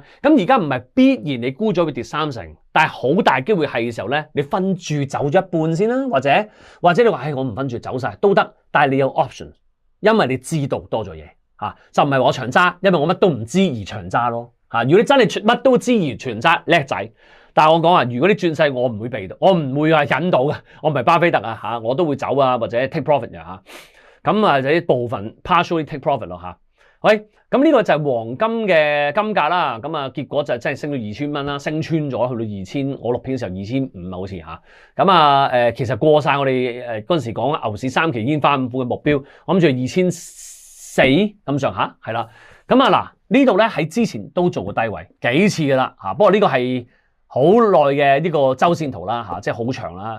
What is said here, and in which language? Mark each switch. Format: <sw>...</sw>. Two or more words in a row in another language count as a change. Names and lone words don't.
<yue>咁而家唔係必然你沽咗會跌30%，但係好大機會係嘅時候咧，你分住走咗一半先啦，或者你話我唔分住走晒都得，但係你有 option， 因為你知道多咗嘢嚇，就唔係我長揸，因為我乜都唔知而長揸咯。嚇。如果你真係乜都知而全責叻仔，但係我講啊，如果你轉勢，我唔會避到，我唔會話引到嘅，我唔係巴菲特啊嚇，我都會走啊或者</yue> <en>take profit</en> <yue>嘅嚇。咁啊就啲部分</yue> <en>partially take profit</en> <yue>咯嚇。喂，咁呢個就係黃金嘅金價啦，咁啊結果就真係升到2000蚊啦，升穿咗去到2000，我錄片嘅時候2500好似嚇，咁啊其實過晒我哋嗰陣時講牛市3期煙花5虎嘅目標，我諗住2400咁上下，係啦，咁啊嗱呢度咧喺之前都做過低位幾次噶啦嚇，不過呢個係好耐嘅呢個周線圖啦嚇，即係好長啦。</yue>